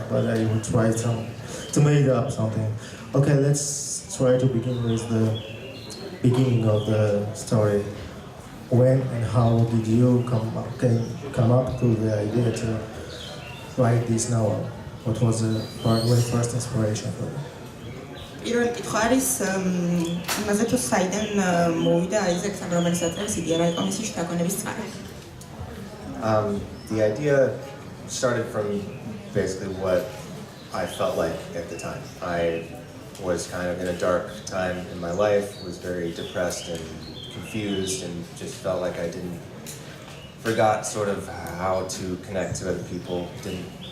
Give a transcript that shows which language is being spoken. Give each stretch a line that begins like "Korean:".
English: But I will try to make up something. Okay, let's try to begin with the beginning of the story. When and how did you come up to the idea to write this novel? What was the very first inspiration for you?
Georgian: პირველი კითხვა არის იმაზე თუ საიდან მოვიდა აიზეკს ამ რომანის დაწერის იდეა, რა იყო მისი შთაგონების წყარო?
English: The idea started from basically what I felt like at the time. I was kind of in a dark time in my life, was very depressed and confused, and just felt like I forgot sort of how to connect to other people, didn't